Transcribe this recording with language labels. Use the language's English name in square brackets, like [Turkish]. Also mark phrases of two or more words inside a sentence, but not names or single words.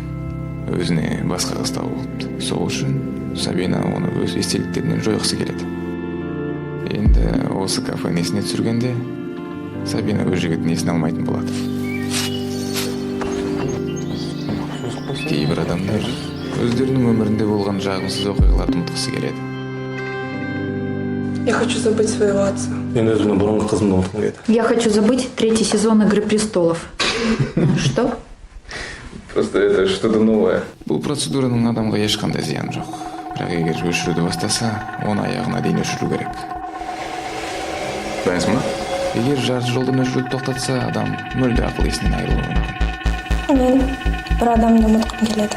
[Kazakh] Өзіне басқа қыз тауып, сол үшін Сабина оны өз естеліктерінен жойғысы келеді. Енді осы кафені есіне түсіргенде Сабина өз жігітін есіне алмайтын болады. Кейбір адамдар өздерінің өмірінде болған жағымсыз оқиғаларды ұмытқысы келеді. [Russian] Я хочу забыть своего отца. [Kazakh] Мен өзімнің бұрынғы қызымды ұмытқым келеді. [Russian] Я хочу забыть 3-й сезон «Игры престолов». Что? Просто это что-то новое. [Kazakh] Бұл процедураның адамға ешқандай зияны жоқ. Бірақ егер өшіруді бастаса, оны аяғына дейін өшіру керек. Білесің ба? Егер жарты жолдан өшіруді тоқтатса, адам мүлде ақыл есінен айырылуы мүмкін. Мен бір адамды ұмытқым келеді.